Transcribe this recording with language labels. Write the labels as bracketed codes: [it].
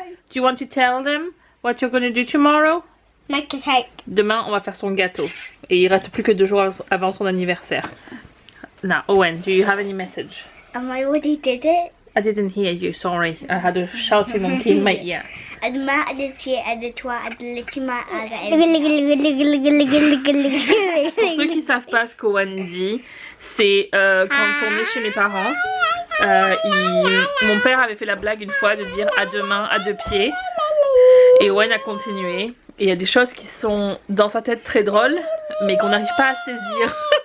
[en] Do you want to tell them what you're going to do tomorrow? Make a cake. [fr] Demain, on va faire son gâteau. Et il reste plus que 2 jours avant son anniversaire. [en] Now, Owen, do you have any message? And I already did it. I didn't hear you, sorry. I had a shouty monkey in my ear. And Matt and the pied and the toit and the little man and [fr] Pour ceux qui savent pas ce qu'Owen dit, c'est quand on est chez mes parents, mon père avait fait la blague une fois de dire à deux mains, à deux pieds. Et Owen a continué. Et il y a des choses qui sont dans sa tête très drôles, mais qu'on n'arrive pas à saisir